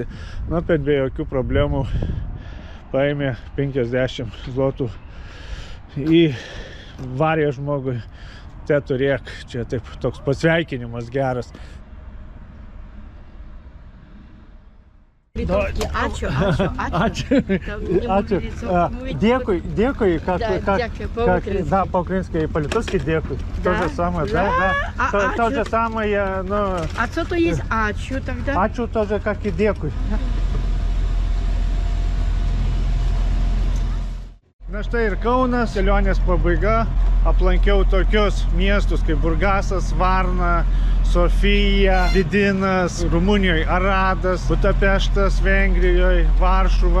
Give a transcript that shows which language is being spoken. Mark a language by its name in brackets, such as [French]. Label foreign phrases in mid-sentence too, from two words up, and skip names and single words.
[Lithuanian] Na, bet be jokių problemų paėmė 50 zlotų į varė žmogui. Te turėk, čia taip toks pasveikinimas geras. Ačiū. Dėkui. [Russian] Да, по-украински по-литовски дякую. То же самое, да. То же самое, ну... А что то есть ачу тогда? Ачу тоже как и дякую. [Lithuanian] Na štai ir Kaunas, kelionės pabaiga. Aplankiau tokius miestus kaip Burgasas, Varna, Sofija, Vidinas, Rumunijoje Aradas, Budapeštas, Vengrijoje, Varšuva.